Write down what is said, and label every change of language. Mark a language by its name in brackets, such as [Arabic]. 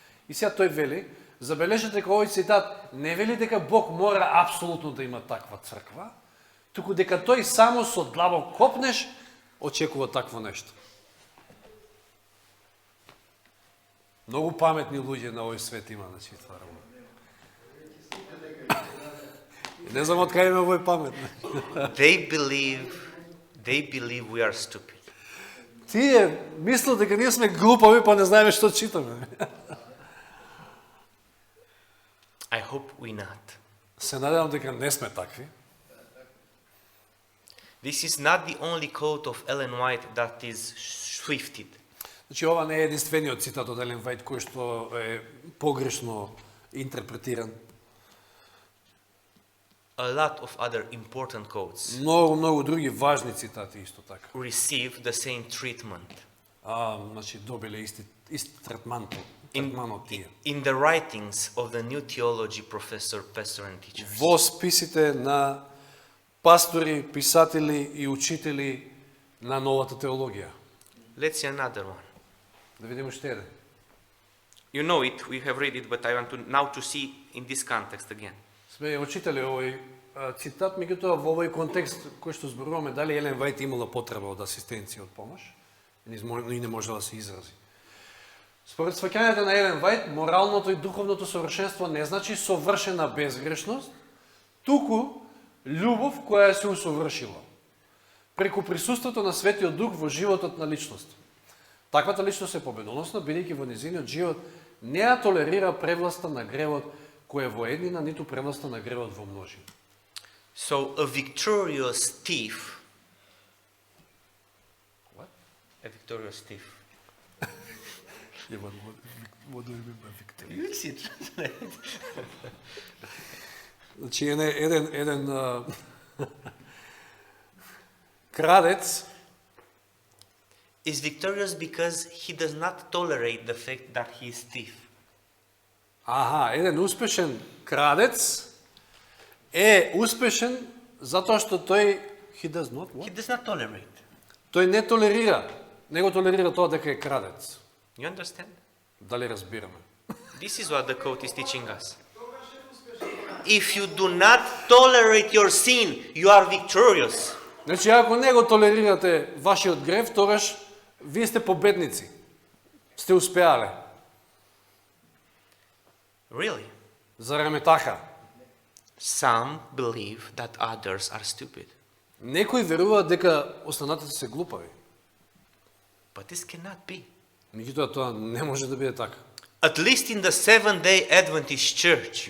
[Macedonian] И сега тој вели, забележете дека овој цитат не вели дека Бог мора апсолутно да има таква црква, туку дека тој само со длабок копнеш очекува такво нешто. Многу паметни луѓе на овој свет има, значи, това работа. Не знам од кај има овој памет. [English] They believe we are stupid. [Macedonian] Тие мислат дека ние сме глупави, па не знаеме што читаме. [English] I hope we not. [Macedonian] Се надевам дека не сме такви. [English] This is not the only quote of Ellen White that is swifted. [Macedonian] Значи, ова не е единствениот цитат од Елен Вајт кој што е погрешно интерпретиран. [English] A lot of other important quotes [Macedonian] Многу други важни цитати исто така. [English] receive the same treatment. [Macedonian] Значи, добиле исти третманот тие. [English] In the writings of the new theology professor, pastor and teachers. [Macedonian] Во списите на пастори, писатели и учители на новата теологија. [English] Let's see another one. [Macedonian] Да видиме уште еден. [English] You know it, we have read it, but I want to now to see in this context again. [Macedonian] Сме очитали овој цитат, меѓутоа во овој контекст кој што зборуваме, дали Елен Вајт имала потреба од асистенција, од помош, и не можела да се изрази. Според сваќањето на Елен Вајт, моралното и духовното совршенство не значи совршена безгрешност, туку љубов која се усовршила преку присуството на Светиот Дух во животот на личност. Таквата личност е победоносна, бидејќи во незиниот живот не ја толерира превласта на гревот кој е во еднина, ниту превласта на гревот во множина. [English] So a victorious thief. What? A victorious thief. What do you mean by victory? You see it. [Macedonian] Значи, еден крадец [English] Is victorious because he does not tolerate the fact that he is thief. [Macedonian] Еден успешен крадец е успешен затоа што тој [English] he does not what? He does not tolerate. [Macedonian] Тој не толерира, не го толерира тоа дека е крадец. [English] You understand? [Macedonian] Дали разбираме? [English] This is what the quote is teaching us. If you do not tolerate your sin, you are victorious. [Macedonian] Значи, ако не го толерирате вашиот грев, тогаш вие сте победници. Сте успеале. [English] Really? [Macedonian] Зарем е така? [English] Some believe that others are stupid. [Macedonian] Некои веруваат дека останатите се глупави. [English] But this cannot be. [Macedonian] Меѓутоа тоа не може да биде така. [English] At least in the Seventh-day Adventist Church,